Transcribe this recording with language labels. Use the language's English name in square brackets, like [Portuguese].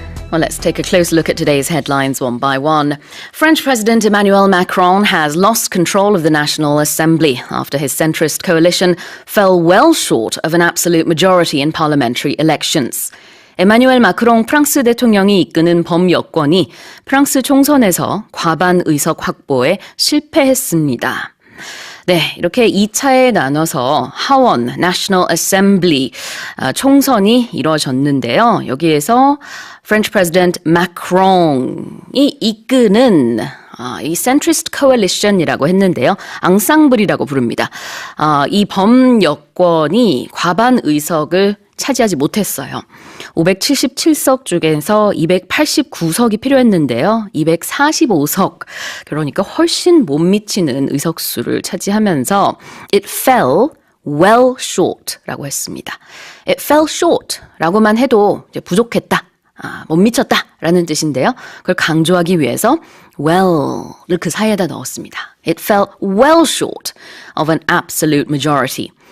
[English] Well, let's take a close look at today's headlines one by one. French President Emmanuel Macron has lost control of the National Assembly after his centrist coalition fell well short of an absolute majority in parliamentary elections. [Korean] 에마뉴엘 마크롱 프랑스 대통령이 이끄는 범여권이 프랑스 총선에서 과반 의석 확보에 실패했습니다. 네, 이렇게 2차에 나눠서 하원 National Assembly 총선이 이루어졌는데요. 여기에서 [English] French President Macron [Korean] 이 이끄는 이 centrist coalition이라고 했는데요. 앙상블이라고 부릅니다. 이 범여권이 과반 의석을 차지하지 못했어요. 577석 중에서 289석이 필요했는데요. 245석, 그러니까 훨씬 못 미치는 의석수를 차지하면서 [English] it fell well short [Korean] 라고 했습니다. [English] it fell short [Korean] 라고만 해도 이제 부족했다, 못 미쳤다라는 뜻인데요. 그걸 강조하기 위해서 well를 그 사이에다 넣었습니다. [English] it fell well short of an absolute majority.